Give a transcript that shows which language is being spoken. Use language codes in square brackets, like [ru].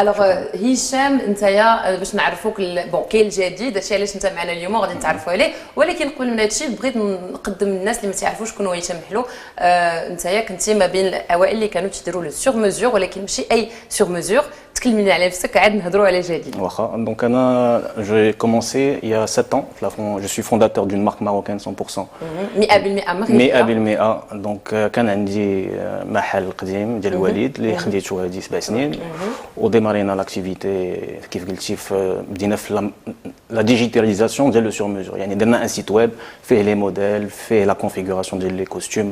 [ar] الوغ هشام نتايا باش نعرفوك بون كاين الجديد هادشي علاش انت معنا اليوم وغادي نتعرفوا عليه، ولكن قبل من هادشي بغيت نقدم للناس اللي ما تعرفوش شكون هو هشام الحلو. نتايا كنتي ما بين الاوائل اللي كانوا تيديروا لو سور ميزور، ولكن ماشي اي سور ميزور. تكلمينا على نفسك عاد نهضروا على جديد. واخا دونك انا [fr] j'ai commencé il y a 7 ans. Je suis fondateur d'une marque marocaine 100%. [ar] 100% مغربيه. 100% دونك كان عندي محل قديم ديال الوالد اللي خديته هذه 7 سنين وديمارينا لاكتيفيتي كيف قلتي بدينا في لا ديجيتاليزاسيون ديال لو سور ميزور، يعني درنا ان سيت ويب فيه لي موديل فيه لا كونفيغوراسيون ديال لي كوستيم.